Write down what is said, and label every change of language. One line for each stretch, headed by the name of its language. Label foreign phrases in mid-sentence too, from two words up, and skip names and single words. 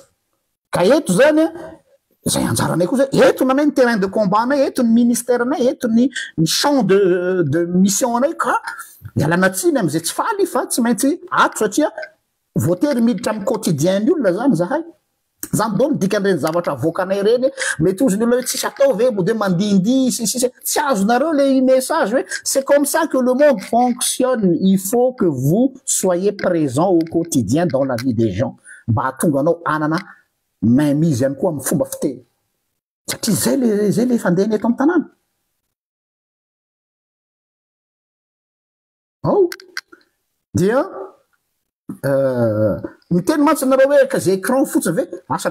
Malagasy: Ka eto zany zay anjaranay koa zay eto nanay ny
French: terrain de combat
Malagasy: anay, eto ny ministère anay, eto ny
French: champ de mission
Malagasy: anay. Ka mialana tsiny am'izay tsy faly fa tsy maintsy ato satria voatery miditra amin'ny quotidien ny olona zany zahay. Zany dolo dikan'ireny zavatra avoakanay reny mety ozy ny olona hoe tsisy atao ve mode mandindy tsy azonareo le message hoe
French: c'est comme ça que le monde fonctionne, il faut que vous soyez présent au quotidien dans la vie des gens
Malagasy: mba hatonga anao anana mainmise ihany koa amin'ny fomba fiteny satria zay le fandehany eto amin'ny tanàna. Ao dia miteny mantsy nareo hoe ka zay écran fotsiny ve asa